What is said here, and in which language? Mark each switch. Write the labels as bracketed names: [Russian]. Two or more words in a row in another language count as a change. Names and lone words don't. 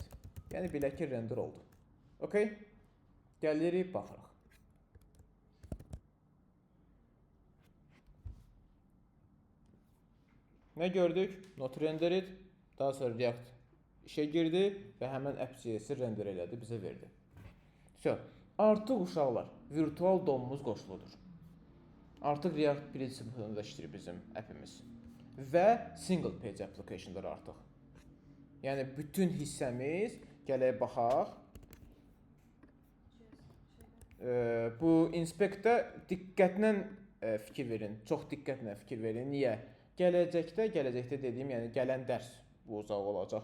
[Azerbaijani] Yəni belə ki, render oldu. Okay? Gəlirik, baxırıq. Nə gördük? [English] Not rendered. [Azerbaijani] Daha sonra React işə girdi və həmən app.js-i render elədi, bizə verdi. Artıq uşaqlar, [English] virtual DOM-umuz [Azerbaijani] qoşuludur. Artıq React prinsipində işləyir bizim appimiz. Və [English] single page application'dır [Azerbaijani] artıq. Yəni bütün hissəmiz, gələk baxaq. Bu inspektdə diqqətlə fikir verin, çox diqqətlə fikir verin. Niyə? Gələcəkdə dediyim, yəni gələn dərs bu uzaq olacaq.